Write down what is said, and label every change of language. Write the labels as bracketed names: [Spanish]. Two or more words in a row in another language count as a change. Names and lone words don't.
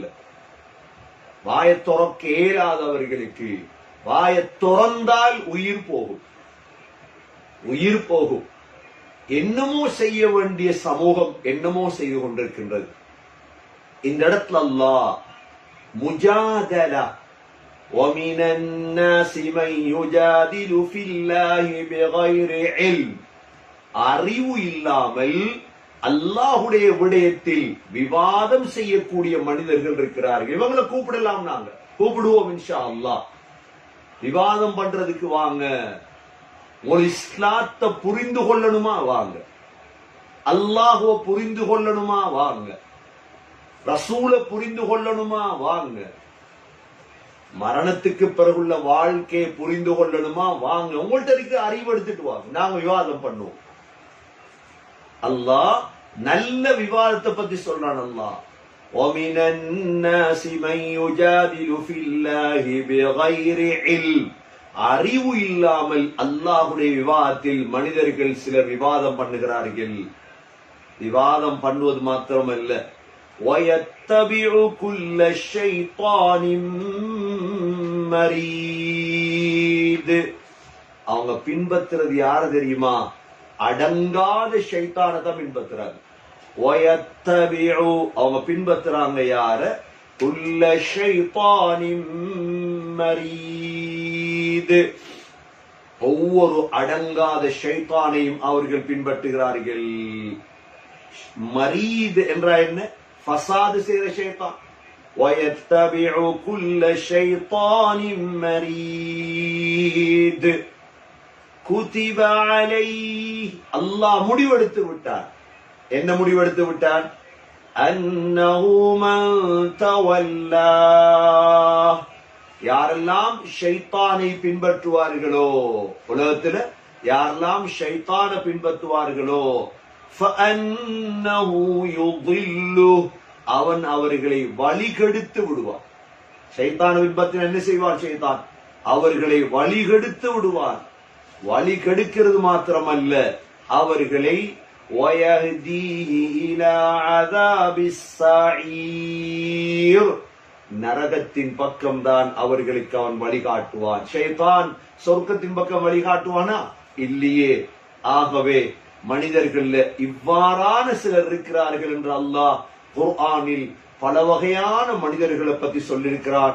[Tamil] வாயை துறக்க இயலாதவர்களுக்கு வாயை துறந்தால் உயிர் போகும், உயிர் போகும். என்னமோ செய்ய வேண்டிய சமூகம் என்னமோ செய்து கொண்டிருக்கின்றது. இந்த இடத்துல அல்லாஹ் முஜாதலா [Arabic] وَمِنَ النَّاسِ مَن يُجَادِلُ فِي اللَّهِ بِغَيْرِ عِلْمٍ [Tamil] அறிவு இல்லாமல் அல்லாஹ்வுடைய விடயத்தில் விவாதம் செய்யக்கூடிய மனிதர்கள் இருக்கிறார்கள். இவங்களை கூப்பிடலாம், நாங்க கூப்பிடுவோம் [Arabic] إن شاء الله. [Tamil] விவாதம் பண்றதுக்கு வாங்க. ஒரு இஸ்லாத்தை புரிந்து கொள்ளணுமா வாங்க, அல்லாஹ்வை புரிந்து கொள்ளணுமா வாங்க, ரசூலை புரிந்து கொள்ளணுமா வாங்க, மரணத்துக்கு பிறகுள்ள வாழ்க்கையை புரிந்து கொள்ளணுமா வாங்க. உங்கள்ட்ட இருக்க அறிவு எடுத்துட்டு வாங்க, நாங்க விவாதம் பண்ணுவோம். அல்லாஹ் நல்ல விவாதத்தை பத்தி சொல்றான். அல்லாஹ் [Arabic] وَمِنَ النَّاسِ مَن يُجَادِلُ فِي اللَّهِ بِغَيْرِ عِلْمٍ [Tamil] அறிவு இல்லாமல் அல்லாஹ்வுடைய விவாதத்தில் மனிதர்கள் சிலர் விவாதம் பண்ணுகிறார்கள். விவாதம் பண்ணுவது மாத்திரமல்ல, [Arabic] وَيَتَّبِعُ كُلَّ شَيْطَانٍ مَرِيدٍ [Tamil] அவங்க பின்பற்றுறது யாரு தெரியுமா? அடங்காத ஷைத்தானை தான் பின்பற்றுறாங்க. وَيَتَّبِعُ அவங்க பின்பற்றுறாங்க யார? [Arabic] كُلَّ شَيْطَانٍ مَرِيدٍ [Tamil] ஒவ்வொரு அடங்காத ஷைத்தானையும் அவர்கள் பின்பற்றுகிறார்கள். மரீத் என்றால் என்ன? ஃபசாது செய்த ஷைத்தான். [Arabic] وَيَتَّبِعُ كُلَّ شَيْطَانٍ مَرِيدٍ كُتِبَ عَلَيْهِ [Tamil] அல்லாஹ் முடிவெடுத்து விட்டார். என்ன முடிவெடுத்து விட்டார்? [Arabic] أَنَّهُ مَن تَوَلَّاهُ [Tamil] யாரெல்லாம் ஷைத்தானை பின்பற்றுவார்களோ, உலகத்துல யாரெல்லாம் ஷைத்தானை பின்பற்றுவார்களோ, [Arabic] فَأَنَّهُ يُضِلُّهُ [Tamil] அவன் அவர்களை வழிகெடுத்து விடுவான். ஷைத்தானை பின்பற்றின என்ன செய்வான்? ஷைத்தான் அவர்களை வழிகெடுத்து விடுவான். வழிகெடுக்கிறது மாத்திரமல்ல, அவர்களை [Arabic] وَيَهْدِيهِ إِلَى عَذَابِ السَّعِيرِ [Tamil] நரகத்தின் பக்கம்தான் அவர்களுக்கு அவன் வழிகாட்டுவான். ஷைத்தான் சொர்க்கத்தின் பக்கம் வழிகாட்டுவானா? இல்லையே. ஆகவே மனிதர்கள்ல இவ்வாறான சிலர் இருக்கிறார்கள் என்று அல்லாஹ் குர்ஆனில் பல வகையான மனிதர்களை பத்தி சொல்லியிருக்கிறான்.